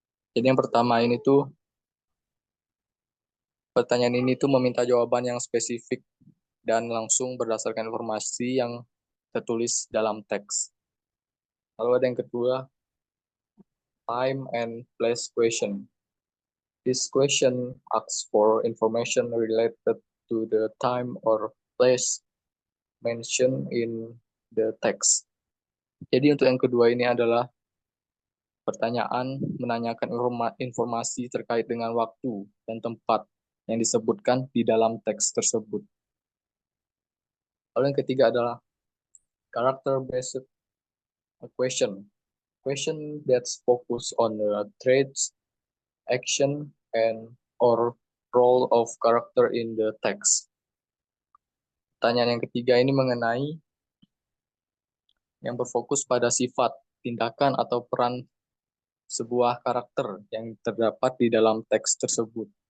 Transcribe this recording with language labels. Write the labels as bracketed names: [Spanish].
[Indonesian] Jadi yang pertama ini tuh pertanyaan ini tuh meminta jawaban yang spesifik dan langsung berdasarkan informasi yang tertulis dalam teks. Lalu ada yang kedua, [English] time and place question. This question asks for information related to the time or place mentioned in the text. [Indonesian] Jadi untuk yang kedua ini adalah pertanyaan menanyakan informasi terkait dengan waktu dan tempat yang disebutkan di dalam teks tersebut. Lalu yang ketiga adalah character-based [English] a question that's focused on the traits, action, and or role of character in the text. [Indonesian] Pertanyaan yang ketiga ini mengenai yang berfokus pada sifat, tindakan, atau peran sebuah karakter yang terdapat di dalam teks tersebut.